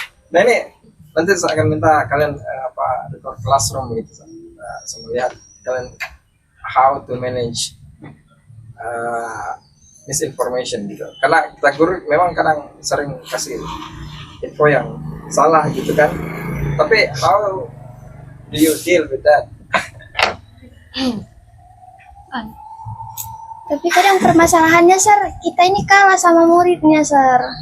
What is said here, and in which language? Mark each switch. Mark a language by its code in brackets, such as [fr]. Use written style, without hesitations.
[id] Nah ini nanti saya akan minta kalian [en] record classroom [id] gitu. Saya melihat kalian [en] how to manage misinformation [id] gitu. Karena kita guru memang kadang sering kasih info yang salah gitu kan. Tapi [en] how do you deal with that? [id] Tapi kadang permasalahannya, Sir, kita ini kalah sama muridnya, Sir.